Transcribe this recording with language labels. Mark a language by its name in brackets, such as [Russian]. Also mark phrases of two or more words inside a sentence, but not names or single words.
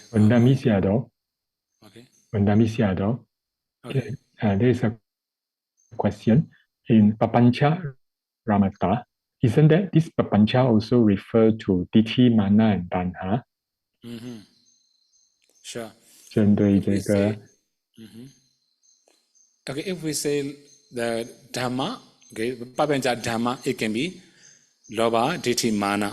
[Pali] Vandami Sayadaw. [English] Okay. [Pali] Vandami Sayadaw. [English] Okay. There is a question in Papancha Ramata. Isn't that this Papancha also refer to Dithi, Mana, and Tanha? Sure. [Chinese] 针对 [English] If [Chinese] 这 [English] we [Chinese] 个 [English] say, okay, if we say the Dhamma, okay, [Pali] Papancha Dhamma, [English] it can be Lobha, Dithi, Mana.